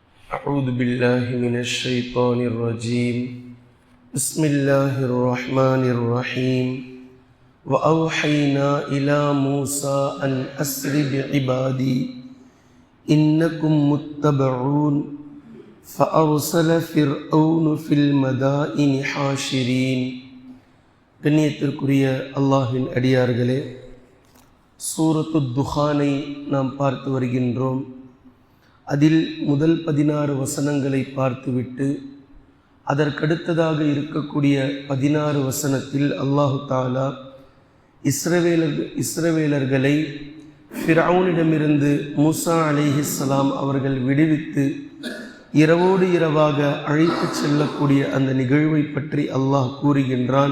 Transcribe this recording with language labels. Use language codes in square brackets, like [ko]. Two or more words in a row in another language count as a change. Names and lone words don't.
[ar] أعوذ بالله من الشيطان الرجيم بسم الله الرحمن الرحيم وأوحينا إلى موسى أن أسر بعبادي إنكم متبعون فأرسل فرعون في المدائن حاشرين. [ta] கண்ணியத்திற்குரிய அல்லாஹ்வின் அடியார்களே, சூரத்து துஹானை நாம் பார்த்து வருகின்றோம். அதில் முதல் 16 வசனங்களை பார்த்துவிட்டு அதற்கடுத்ததாக இருக்கக்கூடிய 16 வசனத்தில் அல்லாஹு தாலா இஸ்ரவேலர்களை ஃபிரௌனிடமிருந்து மூசா அலைஹிஸ்ஸலாம் அவர்கள் விடுவித்து இரவோடு இரவாக அழைத்து செல்லக்கூடிய அந்த நிகழ்வை பற்றி அல்லாஹ் கூறுகின்றான்.